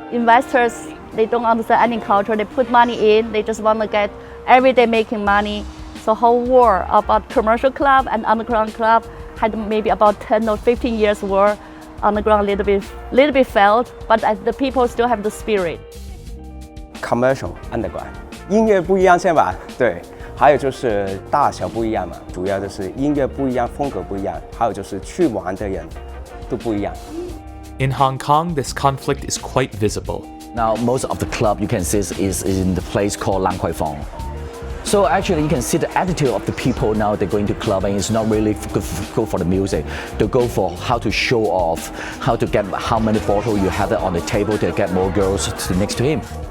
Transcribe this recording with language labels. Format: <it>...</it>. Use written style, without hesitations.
<en>Investors, they don't understand any culture. They put money in. They just want to get every day making money. So whole war about commercial club and underground club had maybe about 10 or 15 years war. Underground little bit failed, but the people still have the spirit. Commercial underground，</en> <zh>音乐不一样先吧，对。还有就是大小不一样嘛，主要就是音乐不一样，风格不一样，还有就是去玩的人都不一样。</zh> <en>In Hong Kong, this conflict is quite visible. Now, most of the club you can see is in the place called Lan Kuai Fong. So actually, you can see the attitude of the people now. They're going to club, and it's not really go for the music. They go for how to show off, how to get how many bottles you have it on the table to get more girls next to him.</en>